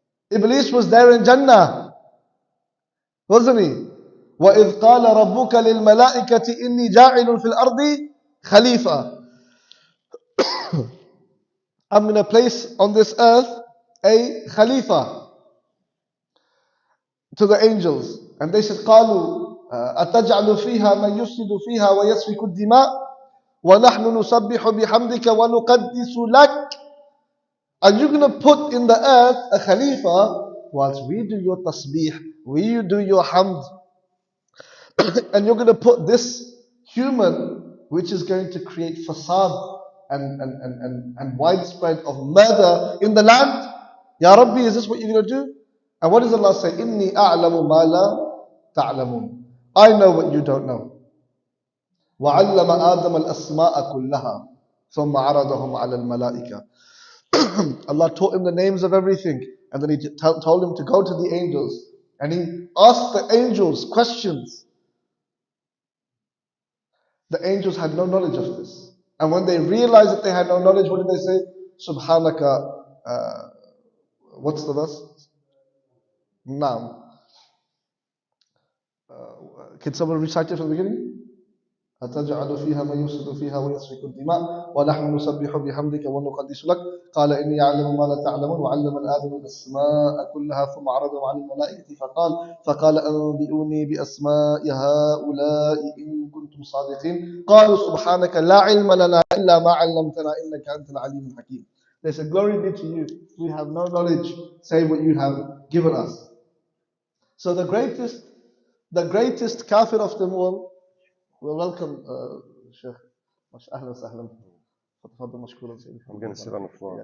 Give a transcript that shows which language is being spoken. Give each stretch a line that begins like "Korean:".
English: Iblis was there in Jannah, wasn't he?
Arabic: وَإِذْ قَالَ رَبُّكَ لِلْمَلَائِكَةِ إِنِّي جَاعِلٌ فِي الْأَرْضِ خَلِيفَةً.
English: I'm going to place on this earth a Khalifa to the angels. And they said,
Arabic: قَالُوا أَتَجْعَلُ فِيهَا مَنْ يُفْسِدُ فِيهَا وَيَسْفِكُ الدِّمَاءَ وَنَحْنُ نُسَبِّحُ بِحَمْدِكَ وَنُقَدِّسُ لَكَ.
English: Are you going to put in the earth a Khalifa whilst we do your tasbih, we do your hamd, and you're going to put this human which is going to create fasad and widespread of murder in the land?
Arabic: Ya Rabbi,
English: is this what you're going to do? And what does Allah say?
Arabic: Inni a'lamu ma la ta'lamun.
English: I know what you don't know.
Arabic: وَعَلَّمَ آدَمَ الْأَسْمَاءَ كُلَّهَا ثُمَّ عَرَضَهُمْ عَلَى الْمَلَائِكَةِ.
English: Allah taught him the names of everything, and then He told him to go to the angels, and He asked the angels questions. The angels had no knowledge of this, and when they realized that they had no knowledge, what did they say?
Arabic: Subhanaka,
English: what's the verse?
Arabic: Naam.
English: Can someone recite it from the beginning?
Arabic: أتجعل فيها من يفسد فيها ويسفك الدماء ونحن نسبح بحمدك ونقدس لك قال إني أعلم ما لا تعلمون وعلم آدم الأسماء كلها ثم عرضهم على الملائكة فقال أنبئوني بأسماء هؤلاء إن كنتم صادقين قالوا سبحانك لا علم لنا إلا ما علمتنا إنك أنت العليم الحكيم.
English: They said, glory be to you. We have no knowledge save what you have given us. So the greatest kafir of them all. Well, welcome, Shaykh.
Arabic: أهلا وسهلا. تفضل مشكورا سيدي.
English: I'm going to sit on the floor.